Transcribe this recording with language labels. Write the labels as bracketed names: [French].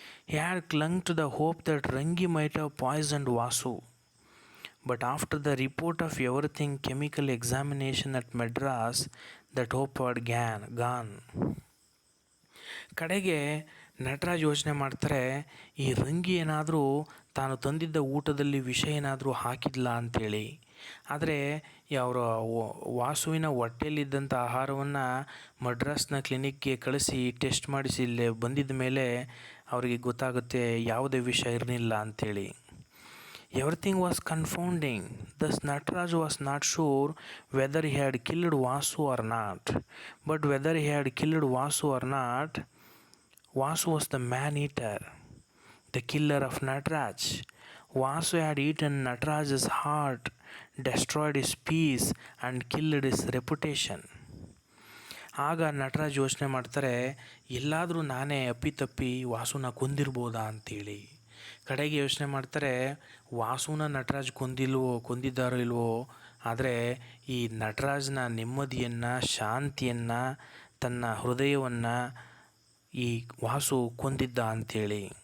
[English] He had clung to the hope that Rangi might have poisoned Vasu. But after the report of everything chemical examination at Madras, that hope had gone. [Kannada] ಕಡೆಗೆ ನಟರಾಜ್ ಯೋಚನೆ ಮಾಡ್ತಾರೆ, ಈ ರಂಗಿ ಏನಾದರೂ ತಾನು ತಂದಿದ್ದ ಊಟದಲ್ಲಿ ವಿಷ ಏನಾದರೂ ಹಾಕಿದ್ಲ ಅಂಥೇಳಿ. ಆದರೆ ಅವರ ವಾಸುವಿನ ಹೊಟ್ಟೆಯಲ್ಲಿದ್ದಂಥ ಆಹಾರವನ್ನು ಮಡ್ರಾಸ್ನ ಕ್ಲಿನಿಕ್ಗೆ ಕಳಿಸಿ ಟೆಸ್ಟ್ ಮಾಡಿಸಿ ಇಲ್ಲೇ ಬಂದಿದ್ದ ಮೇಲೆ ಅವರಿಗೆ ಗೊತ್ತಾಗುತ್ತೆ ಯಾವುದೇ ವಿಷ ಇರಲಿಲ್ಲ ಅಂಥೇಳಿ. [English] Everything was confounding. Thus Nataraj was not sure whether he had killed Vasu or not. But whether he had killed Vasu or not, Vasu was the man-eater, the killer of Nataraj. Vasu had eaten Nataraj's heart, destroyed his peace and killed his reputation. [Kannada] ಆಗ ನಟರಾಜ್ ಯೋಚನೆ ಮಾಡ್ತಾರೆ, ಎಲ್ಲಾದರೂ ನಾನೇ ಅಪ್ಪಿತಪ್ಪಿ ವಾಸುನ ಕೊಂದಿರ್ಬೋದಾ ಅಂತೇಳಿ. ಕಡೆಗೆ ಯೋಚನೆ ಮಾಡ್ತಾರೆ, ವಾಸುನ ನಟರಾಜ್ ಕೊಂದಿದ್ದಾರೋ ಇಲ್ವೋ, ಆದರೆ ಈ ನಟರಾಜ್ನ ನೆಮ್ಮದಿಯನ್ನು, ಶಾಂತಿಯನ್ನು, ತನ್ನ ಹೃದಯವನ್ನು ಈ ವಾಸು ಕೊಂದಿದ್ದ ಅಂಥೇಳಿ.